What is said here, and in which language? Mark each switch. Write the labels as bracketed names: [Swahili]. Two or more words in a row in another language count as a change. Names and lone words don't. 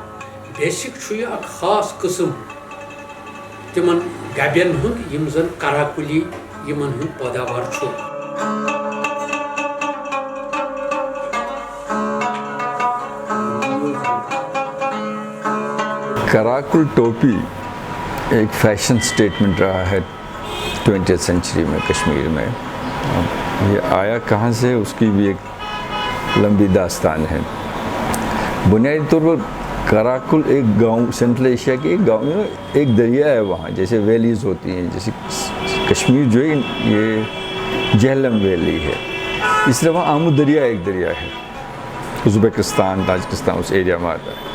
[Kashmiri] بیسِک چھُ یہِ اکھ خاص قٕسٕم تِمن گبٮ۪ن ہُنٛد یِم زَن کراکُلی یِمن ہُنٛد پٲداوار چھُ. [Urdu] کراکل ٹوپی ایک [English] fashion statement [Urdu] رہا ہے 20th سینچری میں کشمیر میں. یہ آیا کہاں سے اس کی بھی ایک لمبی داستان ہے. بنیادی طور پر کراکل ایک گاؤں سینٹرل ایشیا کے ایک گاؤں میں ایک دریا ہے وہاں جیسے ویلیز ہوتی ہیں جیسے کشمیر جو ہے یہ جہلم ویلی ہے اس طرح وہاں آمو دریا ایک دریا ہے ازبکستان تاجکستان اس ایریا میں آتا ہے.